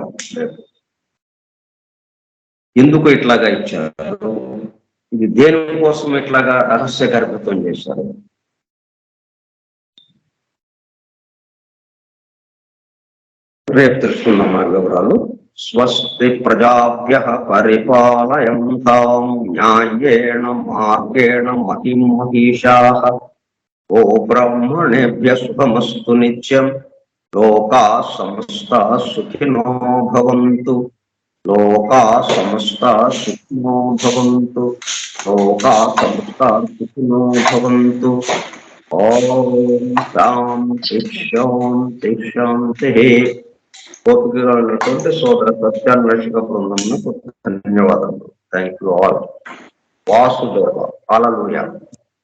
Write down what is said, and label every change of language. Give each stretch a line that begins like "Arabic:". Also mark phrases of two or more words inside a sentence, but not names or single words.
Telugu: రేపు ఎందుకు ఇట్లాగా ఇచ్చారు, ఇది దేని కోసం ఇట్లాగా రహస్య గర్భితం చేశారు, రేపు తెలుసుకున్నాం ఆ వివరాలు.
Sanskrit: స్వస్తి ప్రజాభ్యః పరిపాలయంతాం న్యాయేణ మార్గేణ మహిం మహిషాః. ఓ బ్రాహ్మణేభ్యః శుభమస్తు నిత్యం. లోకాః సమస్తాః సుఖినో భవంతు. లోకాః సమస్తాః సుఖినో భవంతు. లోకాః సమస్తాః సుఖినో భవంతు. ఓం శాంతి శాంతి శాంతి.
Telugu: ఓపికగా ఉన్నటువంటి సోదర సత్యాన్వేషక బృందమునకు ధన్యవాదములు.
English: Thank you all. వాసుదేవ హల్లెలూయా.